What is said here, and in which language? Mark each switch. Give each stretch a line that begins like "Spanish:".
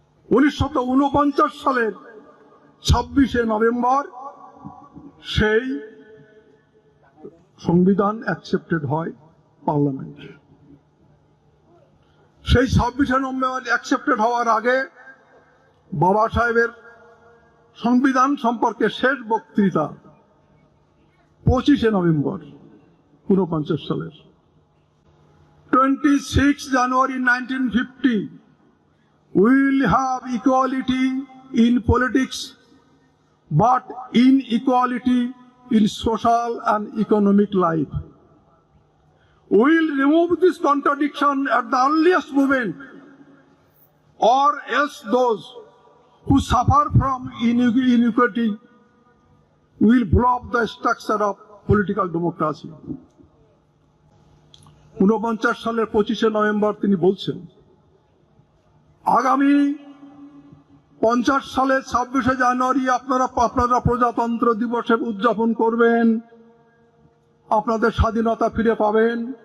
Bangla: 1949 সালের 26শে নভেম্বর সেই সংবিধান অ্যাকসেপ্টেড হয় পার্লামেন্টে। সেই 26শে নভেম্বর অ্যাকসেপ্টেড হওয়ার আগে বাবা সাহেবের সংবিধান সম্পর্কে শেষ বক্তৃতা 25শে নভেম্বর 49 সালের।
English: 26 January 1950 we will have equality in politics but inequality in social and economic life. We will remove this contradiction at the earliest moment, or else those who suffer from inequality will blow up the structure of political democracy.
Bangla: 49 সালের 25শে November তিনি বলছেন, আগামী 50 সালের 26শে জানুয়ারি আপনারা প্রজাতন্ত্র দিবসে উদযাপন করবেন, আপনাদের স্বাধীনতা ফিরে পাবেন।